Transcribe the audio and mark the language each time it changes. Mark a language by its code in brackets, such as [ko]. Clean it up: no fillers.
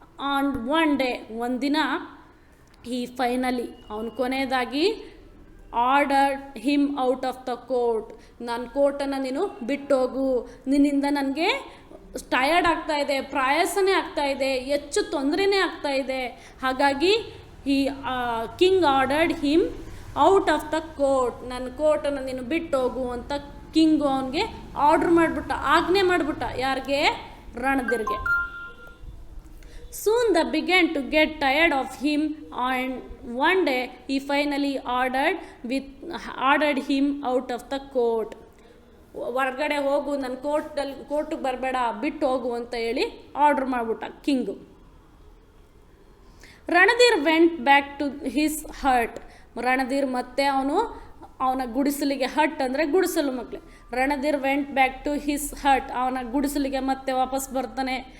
[en] and one day, [kn] ಒಂದಿನ ಈ finally ಅವನು ಕೊನೆಯದಾಗಿ [en] order him out of the court, [kn] ನನ್ನ ಕೋರ್ಟನ್ನು ನೀನು ಬಿಟ್ಟೋಗು, ನಿನ್ನಿಂದ ನನಗೆ ಟಯರ್ಡ್ ಆಗ್ತಾ ಇದೆ, ಪ್ರಯಾಸನೇ ಆಗ್ತಾ ಇದೆ, ಹೆಚ್ಚು ತೊಂದರೆನೇ ಆಗ್ತಾ ಇದೆ. ಹಾಗಾಗಿ ಈ king [en] ordered him out of the court, [kn] ನನ್ನ ಕೋರ್ಟನ್ನು ನೀನು ಬಿಟ್ಟೋಗು ಅಂತ ಕಿಂಗು ಅವನಿಗೆ ಆಜ್ಞೆ ಮಾಡಿಬಿಟ್ಟ. ಯಾರಿಗೆ? ರಣಧೀರ್ಗೆ. [en] Soon they began to get tired of him, and one day he finally ordered him out of the court. [kn] ಹೊರಗಡೆ ಹೋಗು, ನನ್ನ ಕೋರ್ಟಿಗೆ ಬರಬೇಡ, ಬಿಟ್ಟು ಹೋಗು ಅಂತ ಹೇಳಿ ಆರ್ಡರ್ ಮಾಡಿಬಿಟ್ಟ king. Randhir [en] Went back to his hut. [kn] Randhir ಮತ್ತೆ ಅವನ ಗುಡಿಸಲಿಗೆ, ಹಟ್ ಅಂದರೆ ಗುಡಿಸಲು ಮಕ್ಕಳು. Randhir [en] went back to his hut, [kn] ಅವನ ಗುಡಿಸಲಿಗೆ ಮತ್ತೆ ವಾಪಸ್ ಬರ್ತಾನೆ.